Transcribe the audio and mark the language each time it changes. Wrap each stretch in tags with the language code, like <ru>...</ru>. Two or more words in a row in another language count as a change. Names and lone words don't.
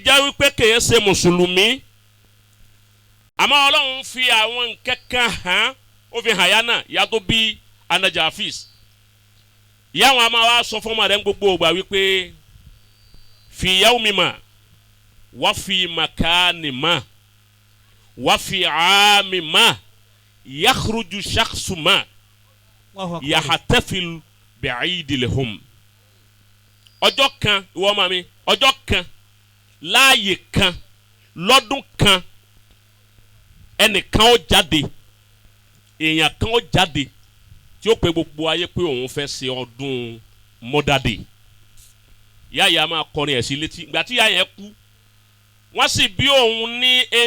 <yo>jẹ́ wípé kìí ṣe mùsùlùmí àmọ́ Ọlọ́run fi àwọn nǹkankan hàn ó fi hàn yá náà ìyá tó bí Anna Jarvis ìyá wọn a máa wá sọ fún ọmọ rẹ̀ gbogbo ògbà wípé</yo> <ar>في يوم ما وفي مكان ما وفي عام ما يخرج شخص ما يحتفل بعيدهم</ar> <yo>ọjọ́ kan ìwọ ọmọ mi ọjọ́ kan láàyè kan lọ́dún kan ẹnìkan ó jáde èèyàn kan ó jáde tí ó pe gbogbo ayé pé òun fẹ́ ṣe ọdún Mother's Day ìyá ìyá máa kọrin ẹ̀ sí létí ìgbà tí ìyá yẹn kú wọ́n sì bí òun ní</yo>